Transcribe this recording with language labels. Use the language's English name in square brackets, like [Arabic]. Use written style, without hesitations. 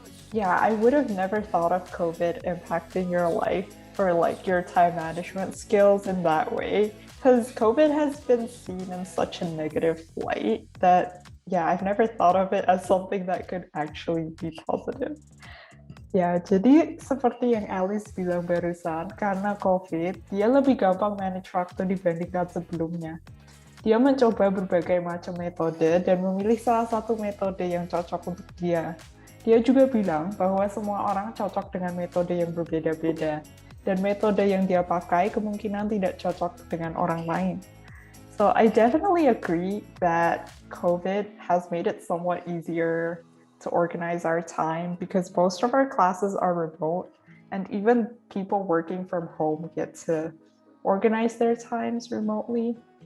[English] Yeah, I would have never thought of COVID impacting your life or like your time management skills in that way, because COVID has been seen in such a negative light that, yeah, I've never thought of it as something that could actually be positive. [Indonesian] Ya, jadi seperti yang Alice bilang barusan, karena COVID, dia lebih gampang manage waktu dibandingkan sebelumnya. Dia mencoba berbagai macam metode dan memilih salah satu metode yang cocok untuk dia. Dia juga bilang bahwa semua orang cocok dengan metode yang berbeda-beda, dan metode yang dia pakai kemungkinan tidak cocok dengan orang lain. [English] So I definitely agree that COVID has made it somewhat easier to organize our time because most of our classes are remote, and even people working from home get to organize their times remotely.